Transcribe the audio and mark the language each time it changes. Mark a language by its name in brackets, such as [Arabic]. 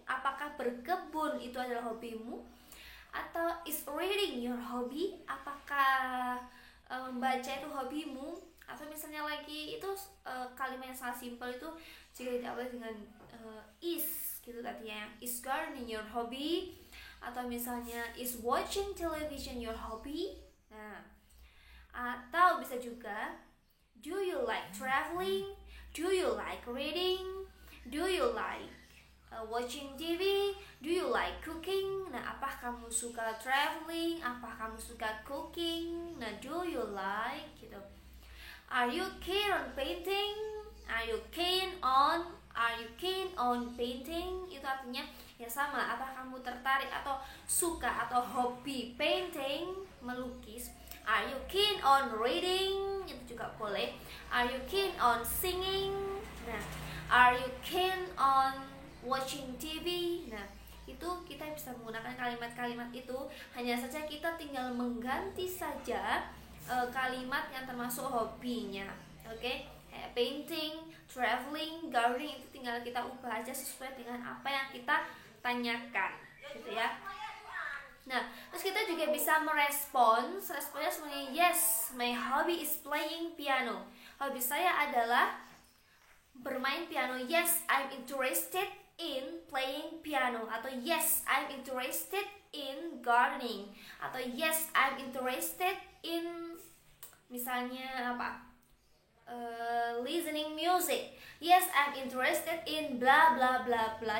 [Indonesian] Apakah berkebun itu adalah hobimu? Atau [English] is reading your hobby? [Indonesian] Apakah membaca itu hobimu? Atau misalnya lagi itu kalimat yang sangat simpel itu jika diawali dengan is gitu tadi ya. [English] Is gardening your hobby? [Indonesian] Atau misalnya [English] is watching television your hobby? [Indonesian] Nah, atau bisa juga [English] do you like traveling? Do you like reading? Do you like watching TV? Do you like cooking? [Indonesian] Nah, apa kamu suka traveling? Apa kamu suka cooking? Nah, [English] do you like [Indonesian] gitu. [English] Are you keen on painting? Are you keen on painting? [Indonesian] Itu artinya ya sama, apa kamu tertarik atau suka atau hobi painting, melukis? [English] Are you keen on reading? [Indonesian] Itu juga boleh. [English] Are you keen on singing? Nah, are you keen on watching TV? Nah, [Indonesian] itu kita bisa menggunakan kalimat-kalimat itu. Hanya saja kita tinggal mengganti saja kalimat yang termasuk hobinya. Oke, kayak painting, traveling, gardening, itu tinggal kita ubah aja sesuai dengan apa yang kita tanyakan, gitu ya. Nah, terus kita juga bisa responnya sebagai [English] yes, my hobby is playing piano. [Indonesian] Hobi saya adalah bermain piano. [English] Yes, I'm interested in playing piano. [Indonesian] Atau [English] yes, I'm interested in gardening. Atau yes, I'm interested in [Indonesian] misalnya apa? [English] Listening music. Yes, I'm interested in bla bla bla bla.